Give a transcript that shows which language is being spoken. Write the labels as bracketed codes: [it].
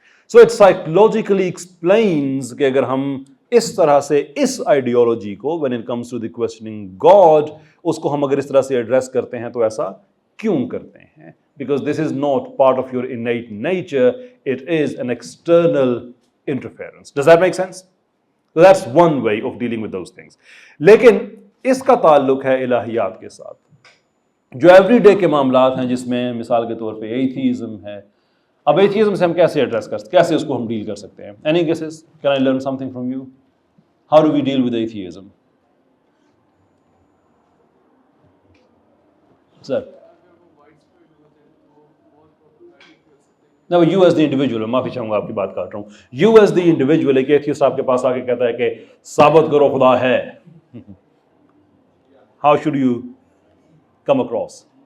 [en] so it psychologically explains [ur] کہ اگر ہم اس طرح سے اس آئیڈیالوجی کو [en] when it comes to the questioning God [ur] اس کو ہم اگر اس طرح سے ایڈریس کرتے ہیں تو ایسا کیوں کرتے ہیں؟ [en] Because this is not part of your innate nature, it is an external interference. Does that make sense? So that's one way of dealing with those things. [ur] لیکن اس کا تعلق ہے الہیات کے ساتھ. جو ایوری ڈے کے معاملات ہیں جس میں مثال کے طور پہ ایتھیزم ہے. اب ایتھیزم سے ہم کیسے ایڈریس کر سکتے ہیں, کیسے اس کو ہم ڈیل کر سکتے ہیں؟ [en] Any guesses? Can I learn something from you? How do we deal with atheism? Sir? No, you as the individual, [ur] میں معافی چاہوں گا آپ کی بات کاٹ رہا ہوں. [en] You as the individual, [ur] ایک ایتھیسٹ آپ کے پاس آ کے کہتا ہے کہ ثابت کرو خدا ہے. [en] How should you come across?